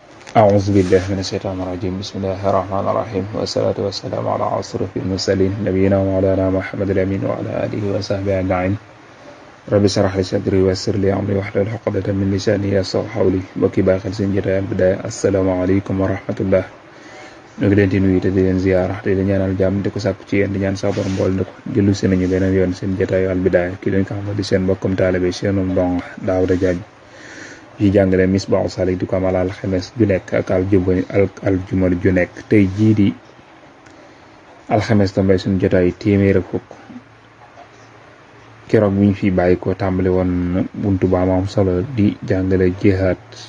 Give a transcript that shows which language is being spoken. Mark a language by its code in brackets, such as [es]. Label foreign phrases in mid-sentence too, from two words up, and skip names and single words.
[ar] أعوذ بالله من الشيطان الرجيم بسم الله الرحمن الرحيم والصلاة والسلام على أشرف المرسلين نبينا ومولانا محمد الأمين وعلى آله وصحبه أجمعين رب اشرح لي صدري ويسر لي أمري واحلل عقدة من لساني يفقهوا قولي [wo] mbokki baax xel seen jotaay Al-Bidaaya [ar] السلام عليكم ورحمة الله [wo] ñu ngi leen di nuyu te di leen ziyaara te di ñaanal jàmm di ko sàkku ci yéen di ñaan sa borom mbool na ko jëlu si nañu beneen yoon seen jotaayu Al-Bidaaya ki leen ko xam di seen mbokkum taalibe seenum dong Daawuda Jaañ yi jàngale Misbaahu Saalik di ko amal alxames ju nekk ak aljuma ju nekk tey jii di alxames tambay suñu jotaay téeméer ak fukk keroog bu ñu fi bàyyi ko tàmbali woon buntu ba am solo di jàngale jihaad